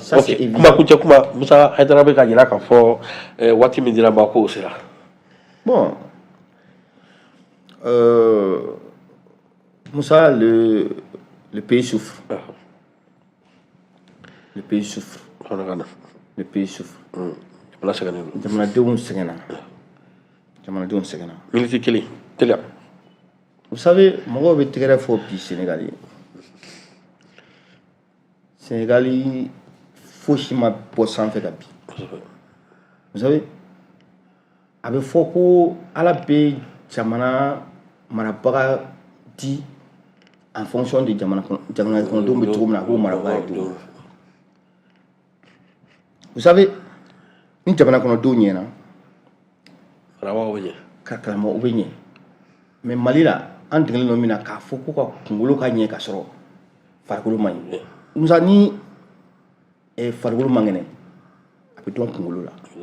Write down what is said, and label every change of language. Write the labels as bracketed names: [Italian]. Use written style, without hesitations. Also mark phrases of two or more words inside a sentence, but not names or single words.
[French] Ça, c'est évident. Bon. Moussa, le pays souffre. Le pays souffre. Le pays souffre. [Bambara] Ala sɛgɛnnen don. Jamanadenw sɛgɛnna. Jamanadenw sɛgɛnna. Minute kelen teliya. [French] Vous savez, [Bambara] mɔgɔw bɛ tɛgɛrɛ fɔ bi Sénégal ye. Sénégal fosi ma bɔ sanfɛ ka bi. [French] Vous savez, [Bambara] a bɛ fɔ ko Ala bɛ jamana marabaga di [French] en fonction de [Bambara] jamana kɔnɔdenw bɛ cogo min na a b'o marabaga di. [French] Vous savez, [Bambara] ni jamana kɔnɔdenw ɲɛna, ka kalama u bɛ ɲɛ. Mais Mali la an degelen don min na k'a fɔ ko ka kunkolo ka ɲɛ ka sɔrɔ farikolo man ɲi. Musa ni farikolo man kɛnɛ a bɛ dɔn kunkolo la.